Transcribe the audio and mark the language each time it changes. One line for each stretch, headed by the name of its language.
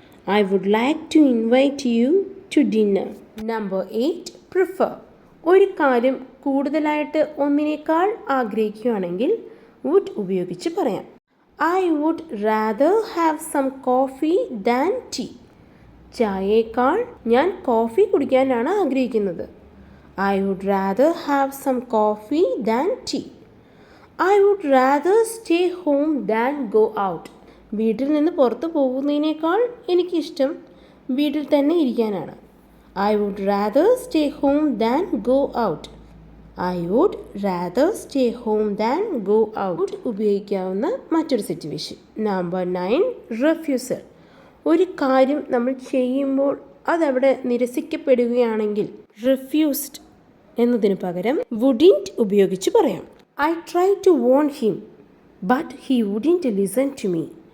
English: I would like to invite you to dinner. Number 8, prefer.
Malayalam: ഒരു കാര്യം കൂടുതലായിട്ട് ഒന്നിനേക്കാൾ ആഗ്രഹിക്കുകയാണെങ്കിൽ വുഡ് ഉപയോഗിച്ച് പറയാം.
English: I would rather have some coffee than tea.
Malayalam: ചായയേക്കാൾ ഞാൻ കോഫി കുടിക്കാനാണ് ആഗ്രഹിക്കുന്നത്.
English: I would rather have some coffee than tea. I would rather stay home than go out.
Malayalam: വീട്ടിൽ നിന്ന് പുറത്ത് പോകുന്നതിനേക്കാൾ എനിക്കിഷ്ടം വീട്ടിൽ തന്നെ ഇരിക്കാനാണ്.
English: I would rather stay home than go out. I would rather stay home than go out.
Malayalam: ഉപയോഗിക്കാവുന്ന മറ്റൊരു situation. Number 9, refusal. ഒരു കാര്യം നമ്മൾ ചെയ്യുമ്പോൾ അതവിടെ നിരസിക്കപ്പെടുകയാണെങ്കിൽ refused എന്നതിന് പകരം വുഡിൻറ്റ് ഉപയോഗിച്ച് പറയാം.
English: I try to warn him but he wouldn't listen to me.